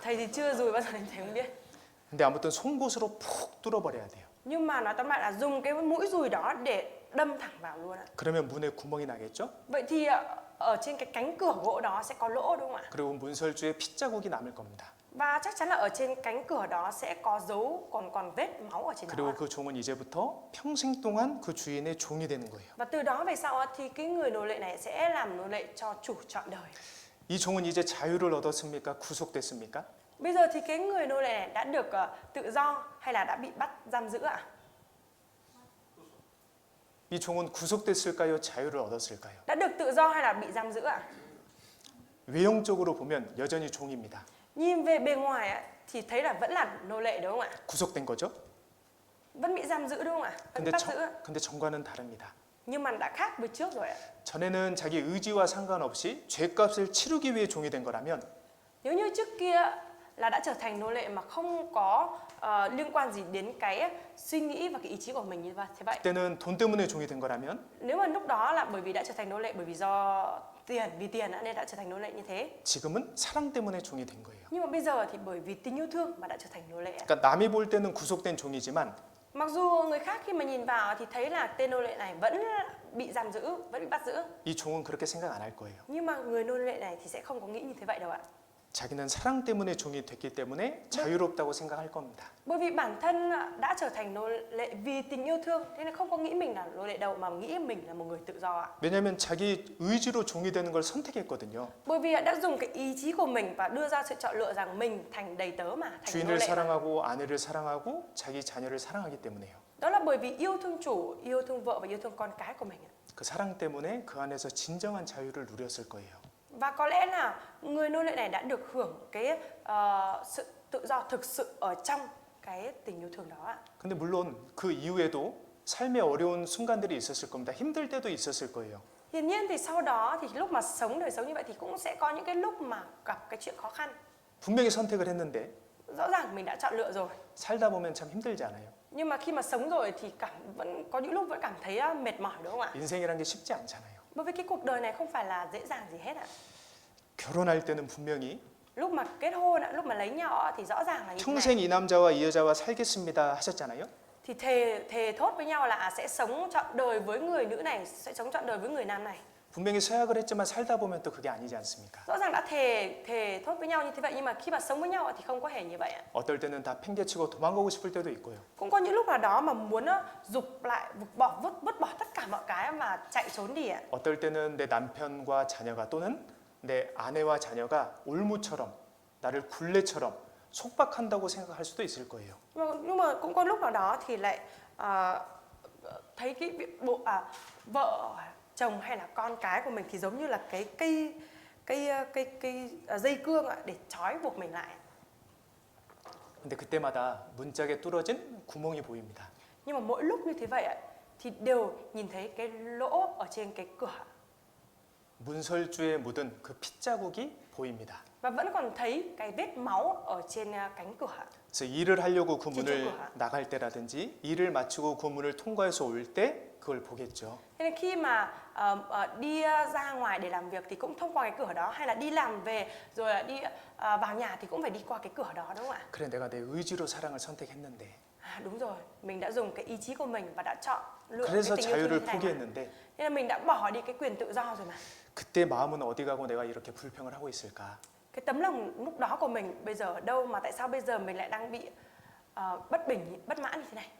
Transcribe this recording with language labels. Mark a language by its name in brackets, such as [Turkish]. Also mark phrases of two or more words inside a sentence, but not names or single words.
[Vietnamese] Thầy thì chưa dùi bao giờ nên thầy không biết. [Korean] 근데 아무튼 송곳으로 푹 뚫어버려야 돼요. [Vietnamese] Nhưng mà nói tóm lại là dùng cái mũi dùi đó để đâm thẳng vào luôn ạ. [Korean] 그러면 문에 구멍이 나겠죠? [Vietnamese] Vậy thì ở trên cái cánh cửa gỗ đó sẽ có lỗ đúng không ạ? [Korean] 그리고 문설주에 핏자국이 남을 겁니다. [Vietnamese] Và chắc chắn là ở trên cánh cửa đó sẽ có dấu còn vết máu ở trên đó. [Korean] 그리고 그 종은 이제부터 평생 동안 그 주인의 종이 되는 거예요. [Vietnamese] Và từ đó về sau thì cái người nô lệ này sẽ làm nô lệ cho chủ trọn đời. [Korean] 이 종은 이제 자유를 얻었습니까? 구속됐습니까? [Vietnamese] Bây giờ thì cái người nô lệ này đã được tự do hay là đã bị bắt giam giữ ạ? [Korean] 이 종은 구속됐을까요? 자유를 얻었을까요? [Vietnamese] Đã được tự do hay là bị giam giữ ạ? [Korean] 외형적으로 보면 여전히 종입니다. [Vietnamese] Nhìn về bề ngoài thì thấy là vẫn là nô lệ đúng không ạ? [Korean] 구속된 거죠? [Vietnamese] Vẫn bị giam giữ đúng không ạ? Vẫn bị bắt giữ ạ? [Korean] 근데 전과는 다릅니다. [Vietnamese] Nhưng mà đã khác với trước rồi ạ. [Korean] 전에는 자기 의지와 상관없이 죄값을 치르기 위해 종이 된 거라면 [Vietnamese] Nếu như trước kia là đã trở thành nô lệ mà không có liên quan gì đến cái suy nghĩ và cái ý chí của mình như thế vậy. [Korean] 그때는 돈 때문에 종이 된 거라면 [Vietnamese] Nếu mà lúc đó là bởi vì đã trở thành nô lệ bởi vì do tiền, vì tiền nên đã trở thành nô lệ như thế. [Korean] 지금은 사랑 때문에 종이 된 거예요. [Vietnamese] Nhưng mà bây giờ thì bởi vì tình yêu thương mà đã trở thành nô lệ. [Korean] 그러니까 남이 볼 때는 구속된 종이지만 [Vietnamese] Mặc dù người khác khi mà nhìn vào thì thấy là tên nô lệ này vẫn bị giam giữ, vẫn bị bắt giữ. [Korean] 이 종은 그렇게 생각 안 할 거예요. [Vietnamese] Nhưng mà người nô lệ này thì sẽ không có nghĩ như thế vậy đâu ạ. [Korean] 자기는 사랑 때문에 종이 됐기 때문에 자유롭다고 생각할 겁니다. [Vietnamese] Bởi vì bản thân đã trở thành nô lệ vì tình yêu thương, thế nên không có nghĩ mình là nô lệ đâu mà nghĩ mình là một người tự do ạ. [Korean] 왜냐하면 자기 의지로 종이 되는 걸 선택했거든요. [Vietnamese] Bởi vì đã dùng cái ý chí của mình và đưa ra sự chọn lựa rằng mình thành đầy tớ mà, thành nô [Korean] 주인을 [Vietnamese] lệ. [Korean] 사랑하고 아내를 사랑하고 자기 자녀를 사랑하기 때문에요. [Vietnamese] Đó là bởi vì yêu thương chủ, yêu thương vợ và yêu thương con cái của mình. [Korean] 그 사랑 때문에 그 안에서 진정한 자유를 누렸을 거예요. [Vietnamese] Và có lẽ là người nô lệ này đã được hưởng cái sự tự do thực sự ở trong cái tình yêu thương đó ạ. [Korean] 근데 물론 그 이후에도 삶의 어려운 순간들이 있었을 겁니다. 힘들 때도 있었을 거예요. [Vietnamese] Hiển nhiên thì sau đó thì lúc mà sống đời sống như vậy thì cũng sẽ có những cái lúc mà gặp cái chuyện khó khăn. [Korean] 분명히 선택을 했는데 [Vietnamese] Rõ ràng mình đã chọn lựa rồi. [Korean] 살다 보면 참 힘들지 않아요? [Vietnamese] Nhưng mà khi mà sống rồi thì vẫn có những lúc vẫn cảm thấy mệt mỏi đúng không ạ? [Korean] 인생이란 게 쉽지 않잖아요. [Vietnamese] Bởi vì cái cuộc đời này không phải là dễ dàng gì hết ạ. [Korean] 결혼할 때는 분명히 [Vietnamese] Lúc mà kết hôn, lúc mà lấy nhau thì rõ ràng là như thế này. [Korean] 평생 이 남자와 이 여자와 살겠습니다 하셨잖아요. [Vietnamese] Thì thề thốt với nhau là sẽ sống trọn đời với người nữ này, sẽ sống trọn đời với người nam này. [Korean] 분명히 서약을 했지만 살다 보면 또 그게 아니지 않습니까? [Vietnamese] Rõ ràng đã thề thốt với nhau như thế vậy nhưng mà khi mà sống với nhau thì không có hề như vậy ạ. [Korean] 어떨 때는 다 팽개치고 도망가고 싶을 때도 있고요. [Vietnamese] Cũng có những lúc nào đó mà muốn dục lại, vứt bỏ tất cả mọi cái mà chạy trốn đi ạ. [Korean] 어떨 때는 내 남편과 자녀가 또는 내 아내와 자녀가 올무처럼 나를 굴레처럼 속박한다고 생각할 수도 있을 거예요. [Vietnamese] Nhưng mà cũng có lúc nào đó thì lại thấy cái vợ chồng hay là con cái của mình thì giống như là cái cây dây cương ạ, để trói buộc mình lại. [Korean] 근데 그때마다 문짝에 뚫어진 구멍이 보입니다. [Vietnamese] Nhưng mà mỗi lúc như thế vậy ạ, thì đều nhìn thấy cái lỗ ở trên cái cửa [Korean] 문설주에 묻은 그 핏자국이 보입니다. [Vietnamese] và vẫn còn thấy cái vết máu ở trên cánh cửa. [Korean] 그래서 일을 하려고 그 문을 나갈 때라든지 일을 마치고 그 문을 통과해서 올 때 그걸 보겠죠. [Vietnamese] Thế nên khi mà đi ra ngoài để làm việc thì cũng thông qua cái cửa đó, hay là đi làm về rồi đi vào nhà thì cũng phải đi qua cái cửa đó, đúng không ạ? [Korean] 그래 내가 내 의지로 사랑을 선택했는데. [Vietnamese] Đúng rồi, mình đã dùng cái ý chí của mình và đã chọn lựa [Korean] 그래서 [Vietnamese] cái tình yêu thương [Korean] 자유를 [Vietnamese] như thế này. [Korean] 포기했는데. [Vietnamese] Thế là mình đã bỏ đi cái quyền tự do rồi mà. [Korean] 그때 마음은 어디 가고 내가 이렇게 불평을 하고 있을까? [Vietnamese] Cái tấm lòng lúc đó của mình bây giờ ở đâu mà tại sao bây giờ mình lại đang bị bất bình, bất mãn như thế này?